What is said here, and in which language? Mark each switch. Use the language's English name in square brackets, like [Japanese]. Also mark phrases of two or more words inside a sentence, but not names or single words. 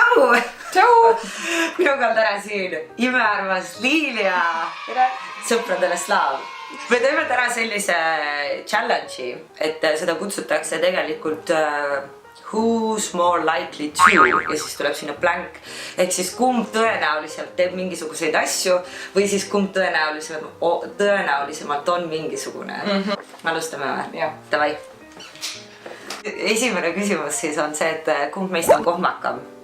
[Estonian] tšau! Tšau! Minuga on täna siin imearmas Liilia. Sõpradele slaav. Me teeme täna sellise challenge'i, et seda kutsutakse tegelikult [English] who's more likely to [Estonian] ja siis tuleb sinna blank. Ehk siis kumb tõenäoliselt teeb mingisuguseid asju või siis kumb tõenäolisemalt on mingisugune. Alustame või? Jah. Davai. Esimene küsimus siis on see, et kumb meist on kohmakam?